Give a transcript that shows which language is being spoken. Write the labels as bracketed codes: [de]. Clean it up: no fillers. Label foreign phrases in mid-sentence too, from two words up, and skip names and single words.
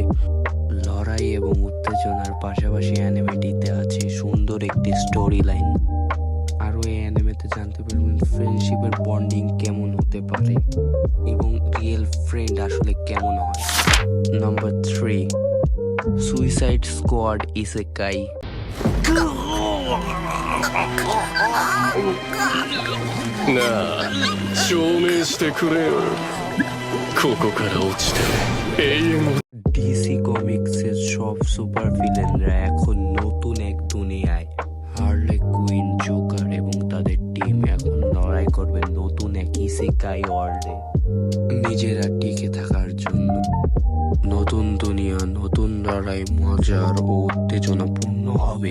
[bn] লড়াই এবং উত্তেজনার পাশাপাশি অ্যানিমেটিতে আছে সুন্দর একটি [en] story line. [bn] আরও এই অ্যানিমেতে জানতে পারবেন [en] friendship's bonding [bn] কেমন হতে পারে এবং [en] real friend [bn] আসলে কেমন হয়। নাম্বার 3, সুইসাইড স্কোয়াড ইসেকাই। [ja] なあ証明してくれよここから落ちて永遠を [bn] ডিসি কমিক্সের সব [en] super villains [bn] এখন নতুন এক দুনিয়ায়। হার্লে কুইন, জোকার এবং তাদের টিম এখন লড়াই করবে নতুন এক ইসেকাই ওয়ার্ল্ডে নিজেরা টিকে থাকার জন্য। নতুন দুনিয়া, নতুন লড়াই, মজার ও উত্তেজনাপূর্ণ হবে।